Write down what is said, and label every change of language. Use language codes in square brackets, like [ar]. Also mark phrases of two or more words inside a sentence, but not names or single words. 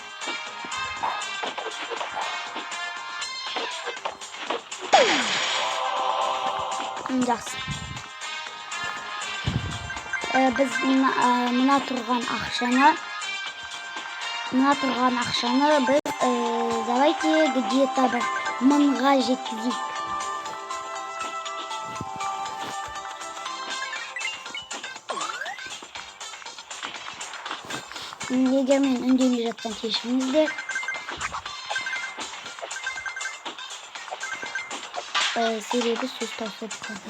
[kk] Жақсы. Біз мына тұрған ақшаны біз [ru] давайте где-то [kk] бір 1000-ға жеткізейік. Егер мен үндемей жатсам кешіріңіздер. Себебі сөз таусылып қалды.